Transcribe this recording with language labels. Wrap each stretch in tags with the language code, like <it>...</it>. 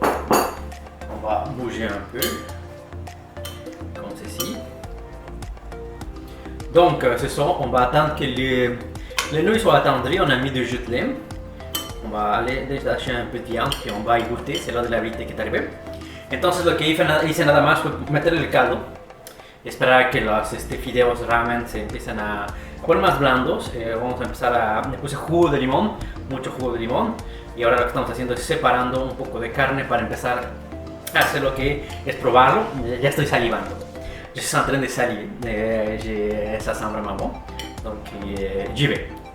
<fr>On va bouger un peu, comme ceci. Donc c'est ça, on va attendre que les nouilles soient attendries, on a mis du jus de lime. On va aller détacher un peu de viande</fr> <es>y</es> <fr>on va y goûter, c'est l'heure de la vérité que est arrivée.</fr> <es>Entonces lo que hice nada más fue meter el caldo, esperar que los fideos ramen se empiecen a poner más blandos. Vamos a empezar le puse jugo de limón, mucho jugo de limón. Y ahora lo que estamos haciendo es separando un poco de carne para empezar a hacer lo que es probarlo. Ya estoy salivando.</es> <fr>Je suis en train de saliver, ça sent vraiment bon, donc j'y vais.</fr>